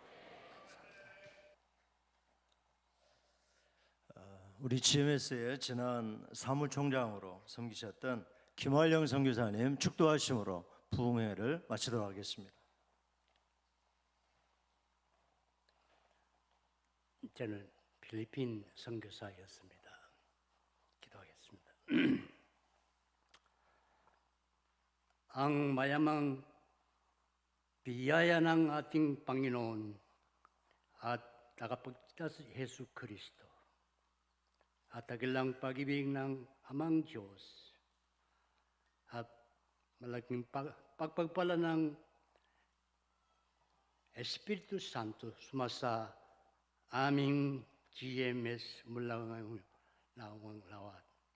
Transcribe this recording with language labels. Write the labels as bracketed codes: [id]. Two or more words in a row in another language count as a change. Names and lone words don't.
[ko] 우리 GMS의 지난 사무총장으로 섬기셨던 김활영 선교사님 축도하심으로 부흥회를 마치도록 하겠습니다. 저는 필리핀 선교사였습니다. 기도하겠습니다. [tl] Ang mayamang biyaya ng ating Panginoon at tagapagligtas si Hesu Kristo at dakilang pag-ibig ng Amang Diyos at malaking pagpagpala ng Espiritu Santo sumasa aming GMS mula ngayong lawat.